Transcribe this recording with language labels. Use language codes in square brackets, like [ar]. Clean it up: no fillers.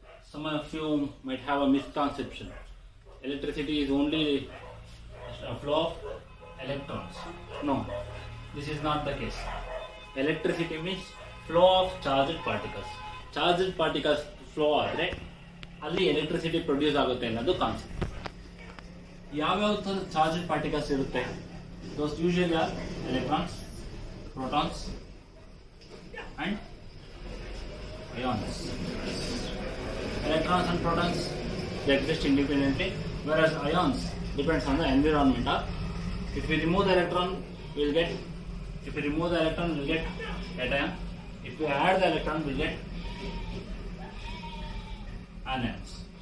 [en] Some of you might have a misconception. Electricity is only a flow of electrons. No, this is not the case. Electricity means flow of charged particles. Charged particles flow [kn] ಆದರೆ ಅಲ್ಲಿ electricity produce ಆಗುತ್ತೆ ಅನ್ನೋದು concept. ಯಾವ್ಯಾವ ಥರದ charged particles ಇರುತ್ತೆ? [en] Those usually are electrons, protons and ions. Electrons and protons, they exist independently, whereas ions depends on the environment. If we remove the electron, we'll get cation. If we add the electron, we'll get anions.